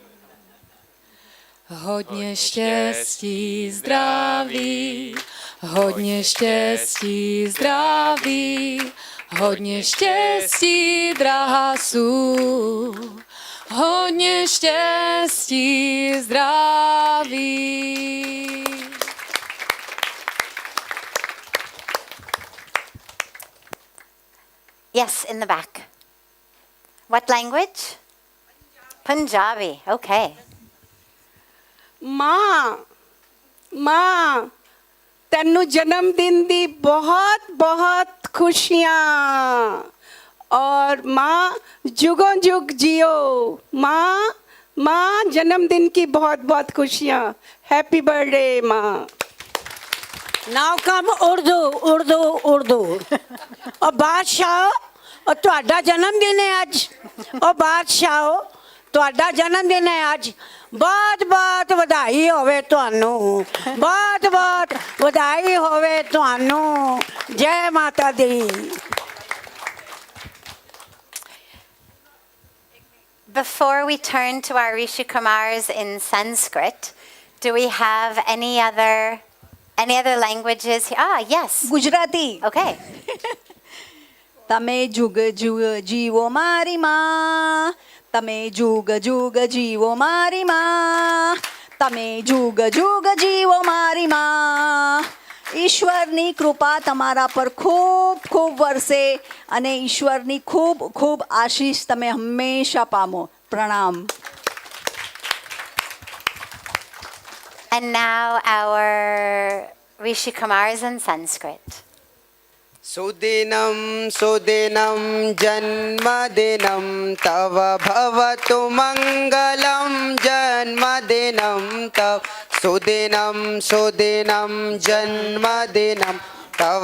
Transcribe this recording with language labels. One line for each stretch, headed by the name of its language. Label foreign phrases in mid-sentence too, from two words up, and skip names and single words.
Czech: Hodně štěstí, zdraví, hodně štěstí, zdraví, hodně štěstí, drahá sú, hodně štěstí, zdraví.
English: Yes, in the back. What language? Punjabi. Okay.
Punjabi: ਮਾਂ ਮਾਂ ਤੈਨੂੰ ਜਨਮ ਦਿਨ ਦੀ ਬਹੁਤ ਬਹੁਤ ਖੁਸ਼ੀਆਂ ਔਰ ਮਾਂ
Hindi: जुगों जुग जियो माँ माँ जन्मदिन की बहुत बहुत खुशियाँ
English: happy birthday
Punjabi: माँ
English: Now come Urdu, Urdu, Urdu.
Punjabi: ਉਹ ਬਾਦਸ਼ਾਹ ਉਹ ਤੁਹਾਡਾ ਜਨਮ ਦਿਨ ਹੈ ਅੱਜ ਉਹ ਬਾਦਸ਼ਾਹ ਤੁਹਾਡਾ ਜਨਮ ਦਿਨ ਹੈ ਅੱਜ ਬਹੁਤ ਬਹੁਤ ਵਧਾਈ ਹੋਵੇ ਤੁਹਾਨੂੰ ਬਹੁਤ ਬਹੁਤ ਵਧਾਈ ਹੋਵੇ ਤੁਹਾਨੂੰ ਜੈ ਮਾਤਾ ਦੀ
English: Before we turn to our Rishi Kumars in Sanskrit, do we have any other languages? Ah, yes. Gujarati. Okay.
Gujarati: તમે જુગ જુગ જીવો મારી મા. તમે જુગ જુગ જીવો મારી મા. તમે જુગ જુગ જીવો મારી મા. ઈશ્વરની કૃપા તમારા પર ખૂબ ખૂબ વરસે અને ઈશ્વરની ખૂબ ખૂબ આશીષ તમે હંમેશા પામો. પ્રણામ.
English: And now our Rishi Kumars in Sanskrit.
Sanskrit: सुदिनं सुदिनं जन्मदिनं तव भवतु मङ्गलं जन्मदिनं तव सुदिनं सुदिनं जन्मदिनं तव